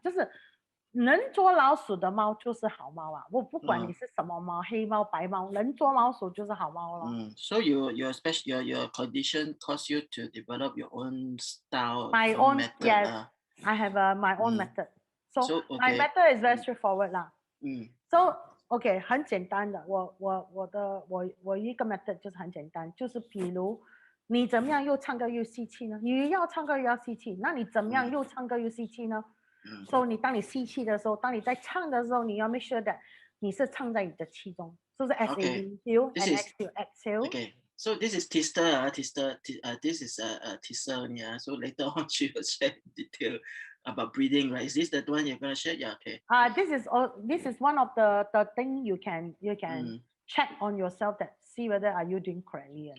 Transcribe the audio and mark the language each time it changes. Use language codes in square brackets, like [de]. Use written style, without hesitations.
[zh] 就是能捉老鼠的猫就是好猫啊！我不管你是什么猫，黑猫、白猫，能捉老鼠就是好猫咯。 [en] So your condition caused you to develop your own style, my own method. Yes, I have my own method. So my method is very straightforward 啦。 So OK [zh] 很简单的，我一个 method 就是很简单，就是比如你怎么样又唱歌又吸气呢？你要唱歌又要吸气，那你怎么样又唱歌又吸气呢？So 当你吸气的时候，当你在唱的时候，你要 [en] make sure that [zh] 你是唱在你的气中，就是 [en] as in inhale and exhale. Okay. So this is Tista. This is Tista only. So later on she will share detail about breathing, right? Is this the one you're gonna share? Yeah. Okay. This is one of the thing you can check on yourself that see whether are you doing correctly.